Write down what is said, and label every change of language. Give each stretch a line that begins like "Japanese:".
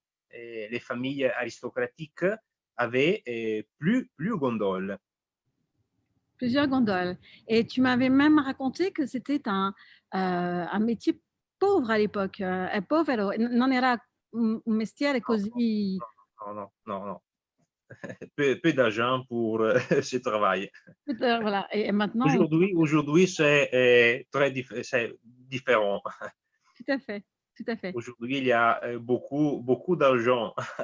French: Les familles aristocratiques avaient plus gondoles. Plusieurs gondoles. Et tu m'avais même raconté que c'était un métier pauvre à l'époque.
Italian: È povero, non era un mestiere così.
French: Non. Peu d'argent pour ce travail. Voilà. Et maintenant, Aujourd'hui c'est c'est différent. tout à fait, tout à fait. Aujourd'hui, il y a beaucoup d'argent.